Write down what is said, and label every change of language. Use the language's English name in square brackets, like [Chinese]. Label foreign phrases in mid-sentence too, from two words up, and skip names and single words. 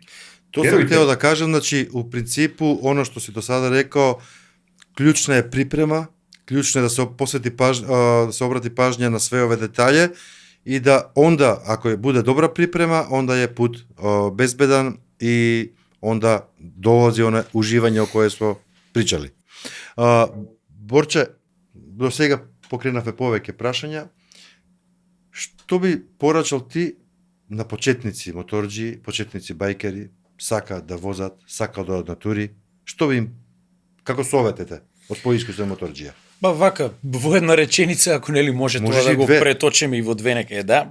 [Serbian] To sam hteo da kažem, znači u principu ono što si do sada rekao, ključna je priprema, ključno je da se da se obrati pažnja na sve ove detalje i da onda, ako bude dobra priprema, onda je put bezbedan i onda dolazi ono uživanje o koje smo pričali. [Macedonian] Borče, do сега покренавме повеќе прашања. Што би порачал ти на почетници моторџи, почетници бајкери, сака да возат, сака да одат на тури? Што би им, како советете од поискуство моторџија? Ба вака, во една реченица, ако нели може тоа да го преточиме и во две некаде, да.